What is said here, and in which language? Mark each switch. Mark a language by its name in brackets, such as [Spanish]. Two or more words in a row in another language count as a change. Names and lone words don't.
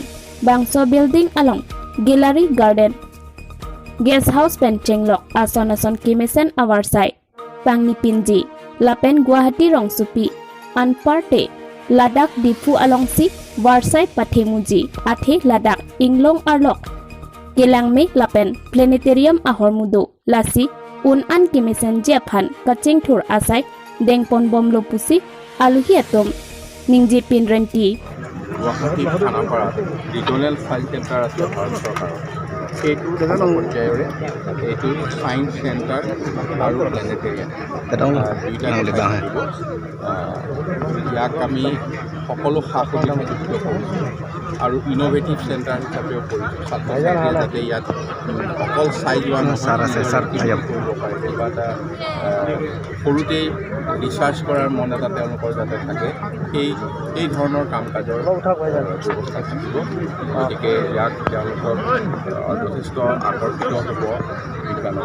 [Karbi] Bangswa Building along [English] Gallery Garden Guest House [Karbi] Pen Chenglok Ason Kimesen Awarsai Pangni Pinji Lapen Guwahati Rongsupi Anparte Ladakh Difu Alongsi Warsai Pathemuji Athe Ladakh Inglong Arlok Gelangme Lapen Planetarium Ahormudo Lasi Un An Kimisen Japhan Kaching Thur Asai Dengpon Bom Lopusi Aluhi Atom Ningji Pinrenti [Assamese] Guwahati Khanapara Regional File Center আছে ভাৰত চৰকাৰ সেইটো পৰ্যায়ৰে এইটো [English] science centre [Assamese] আৰু প্লেনেটেৰিয়াম ইয়াক আমি সকলো সা সুবিধা যুক্ত কৰিছোঁ আৰু [English] innovative centre [Assamese] হিচাপেও কৰিছোঁ ছাত্ৰ-ছাত্ৰীয়ে যাতে ইয়াত অকল চাই যোৱা নহয় কৰিব পাৰে কিবা এটা সৰুতেই ৰিচাৰ্চ কৰাৰ মন এটা তেওঁলোকৰ যাতে থাকে এই ধৰণৰ কাম কাজৰ ব্যৱস্থা থাকিব গতিকে ইয়াক তেওঁলোকৰ যথেষ্ট আকৰ্ষিত হ'ব বিজ্ঞানৰ